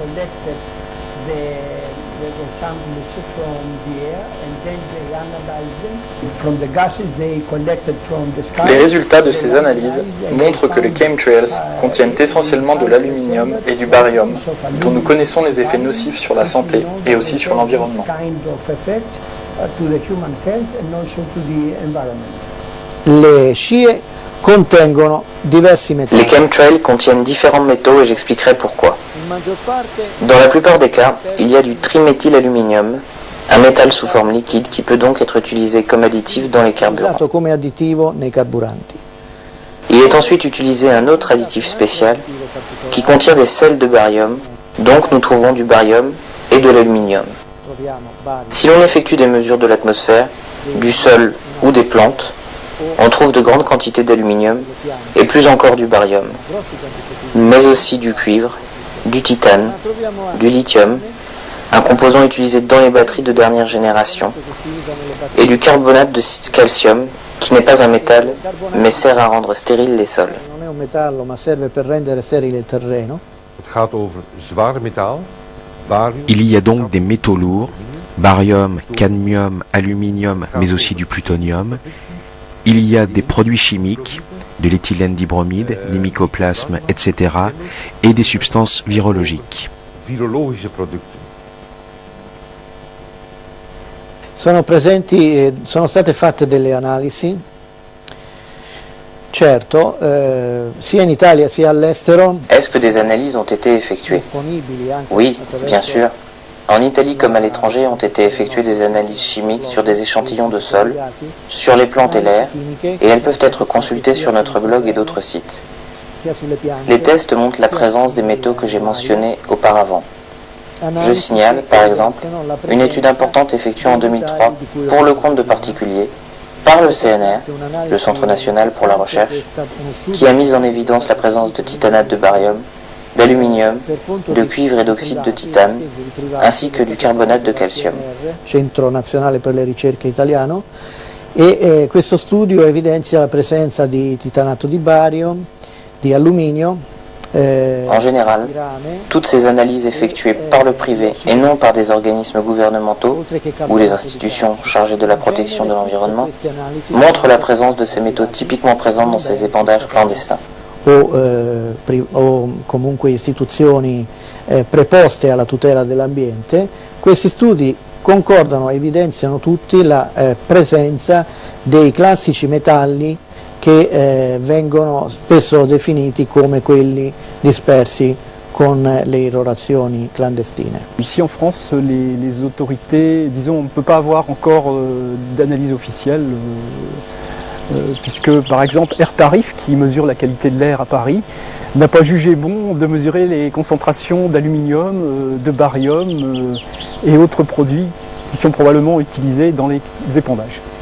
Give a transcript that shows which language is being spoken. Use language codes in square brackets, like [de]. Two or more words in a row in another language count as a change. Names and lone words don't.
[fr] Les résultats de ces analyses montrent que les chemtrails contiennent essentiellement de l'aluminium et du barium, dont nous connaissons les effets nocifs sur la santé et aussi sur l'environnement. [it] Le scie contengono diversi metalli. [fr] Les chemtrails contiennent différents métaux et j'expliquerai pourquoi. Dans la plupart des cas, il y a du triméthylaluminium, un métal sous forme liquide qui peut donc être utilisé comme additif dans les carburants. [it] Come additivo nei carburanti. [fr] Il est ensuite utilisé un autre additif spécial qui contient des sels de barium, donc nous trouvons du barium et de l'aluminium. Si l'on effectue des mesures de l'atmosphère, du sol ou des plantes, on trouve de grandes quantités d'aluminium et plus encore du barium, mais aussi du cuivre, du titane, du lithium, un composant utilisé dans les batteries de dernière génération, et du carbonate de calcium, qui n'est pas un métal, mais sert à rendre stériles les sols. [it] Non è un metallo, ma serve per rendere sterile il terreno. [fr] Il y a donc des métaux lourds, barium, cadmium, aluminium, mais aussi du plutonium. Il y a des produits chimiques, de l'éthylène dibromide, des mycoplasmes, etc., et des substances virologiques. [it] Sono state fatte delle analisi, certo, sia in Italia sia all'estero. [fr] Est-ce que des analyses ont été effectuées? Oui, bien sûr. En Italie comme à l'étranger ont été effectuées des analyses chimiques sur des échantillons de sol, sur les plantes et l'air, et elles peuvent être consultées sur notre blog et d'autres sites. Les tests montrent la présence des métaux que j'ai mentionnés auparavant. Je signale, par exemple, une étude importante effectuée en 2003 pour le compte de particuliers par le CNR, le Centre national pour la recherche, qui a mis en évidence la présence de titanate de barium, d'aluminium, de cuivre et d'oxyde de titane, ainsi que du carbonate de calcium. [it] Centro Nazionale per le Ricerche Italiano, e questo studio evidenzia la presenza di titanato di bario, di alluminio. [fr] En général, toutes ces analyses effectuées par le privé et non par des organismes gouvernementaux ou les institutions chargées de la protection de l'environnement montrent la présence de ces métaux typiquement présents dans ces épandages clandestins. [it] O comunque istituzioni preposte alla tutela dell'ambiente. Questi studi concordano e evidenziano tutti la presenza dei classici metalli che vengono spesso definiti come quelli dispersi con le irrorazioni clandestine. [fr] Ici en France, les autorités, disons, on ne peut pas avoir encore d'analyse officielle, puisque par exemple Air Tarif, qui mesure la qualité de l'air à Paris, n'a pas jugé bon de mesurer les concentrations d'aluminium, de barium et autres produits qui sont probablement utilisés dans les épandages.